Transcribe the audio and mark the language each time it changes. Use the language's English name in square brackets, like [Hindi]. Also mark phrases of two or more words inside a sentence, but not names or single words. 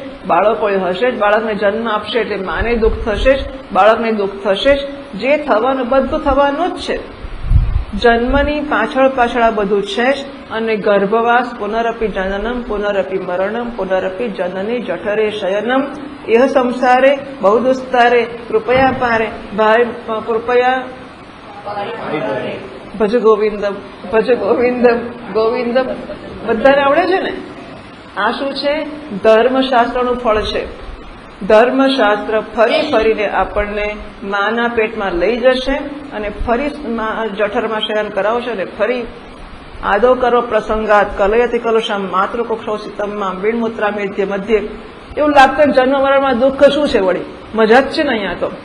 [Gujarati] બાળકો હશે જ, બાળકને જન્મ આપશે એટલે માને દુઃખ થશે જ, બાળકને દુઃખ થશે જ. જે થવાનું બધું થવાનું જ છે. જન્મની પાછળ આ બધું છે જ. અને ગર્ભવાસ, [Sanskrit] પુનરપી જનનમ, પુનરપી મરણમ, પુનરપી જનની જઠરે શયનમ, यह संसारे बहु दुस्तारे कृपया पारे भाई कृपया ભજ ગોવિંદમ, ભજ ગોવિંદમ, ગોવિંદમ [Gujarati] બધાને આવડે છે ને? આ શું છે? ધર્મશાસ્ત્રનું ફળ છે. ધર્મશાસ્ત્ર ફરી ફરીને આપણને માના પેટમાં લઈ જશે અને ફરી જઠરમાં શયન કરાવશે અને ફરી [Sanskrit] આદો કરો પ્રસંગાત કલયતિ કલુષમ માતૃકુક્ષોષિતમમાં બીણમૂત્રા મધ્ય [Gujarati] એવું લાગતું જન્મ મરણમાં દુઃખ શું છે વળી, મજા જ છે ને અહીંયા તો.